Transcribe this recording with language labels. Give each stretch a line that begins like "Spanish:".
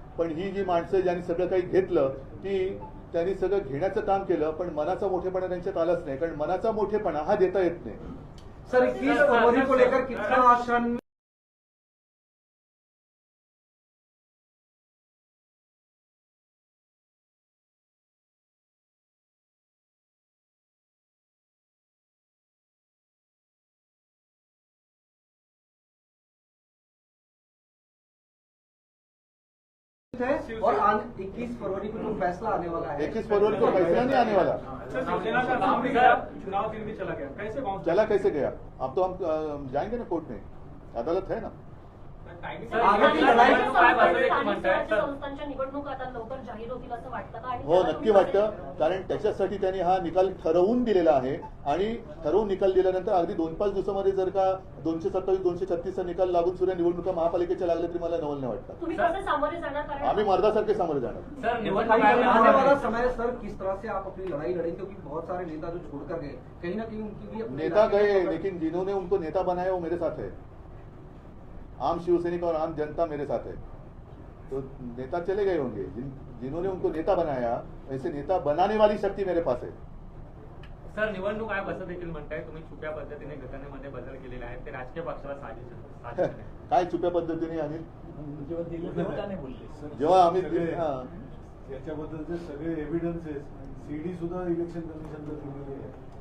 Marathi: पण ही जी माणसं ज्यांनी सगळं काही घेतलं त्यांनी सगळं घेण्याचं काम केलं, पण मनाचा मोठेपणा त्यांच्यात आलाच नाही. कारण मनाचा मोठेपणा हा देता येत नाही.
Hindi: सर 21 फरवरी को लेकर कितना आश्वासन और 21 फरवरी को जो फैसला आने वाला है, 21 फरवरी को फैसला नहीं आने वाला. शिवसेना का नाम भी गया, चुनाव चिन्ह भी चला गया, कैसे बाउंस चला कैसे गया? अब तो हम जाएंगे ना कोर्ट में, अदालत है ना.
Marathi: संस्थांच्या निवडणुका आता लवकर जाहीर होतील असं वाटतं का? हो, नक्की वाटतं. कारण त्याच्यासाठी त्यांनी हा निकाल ठरवून दिलेला आहे आणि ठरवून निकाल दिल्यानंतर अगदी 2-5 दिवसामध्ये जर का 227-236चा निकाल लागून सुद्धा निवडणुका महापालिकेच्या लागल्या तरी मला नवल नाही वाटतं. तुम्ही कसं सामोरे जाणार? कारण आम्ही मर्दासारखे सामोरे जाणार. सर निवडणूक
Hindi: आने वाला समय सर किस तरह से आप अपनी लड़ाई लड़ेंगे, क्योंकि बहुत सारे नेता जो छोड़कर गए कहीं ना कहीं उनकी भी अपनी नेता गए लेकिन जिन्होंने उनको नेता बनाया वो मेरे साथ है. आम शिवसैनिक और आम जनता मेरे साथ है. तो नेता चले गए होंगे, जिन्होंने उनको नेता बनाया ऐसे नेता बनाने वाली शक्ती मेरे पास है.
Marathi: सर निवडणूक आयोग असं देखील म्हणताय तुम्ही छुप्या पद्धतीने घटनेमध्ये बदल केलेले आहेत, ते राजकीय पक्षाला साजिश आहे. काय चुप्या पद्धतीने आणि बोलले जेव्हा आम्ही याच्याबद्दलचे सगळे एव्हिडन्सेस सीडी सुद्धा इलेक्शन कमिशनला दिलेली आहे.